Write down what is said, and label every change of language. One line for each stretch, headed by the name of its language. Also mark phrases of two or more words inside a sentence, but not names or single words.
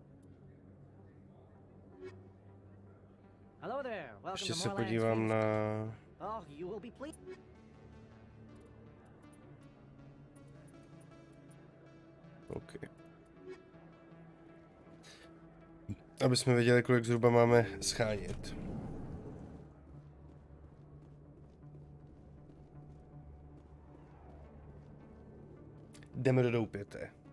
English: Hello there. Welcome
Czech: Ještě
English: to
Czech: se
English: Moorland's
Czech: podívám
English: famous-
Czech: na...
English: Oh, you will be pleased. OK.
Czech: Aby jsme věděli, kolik zhruba máme schánět. Jdeme do doupěte.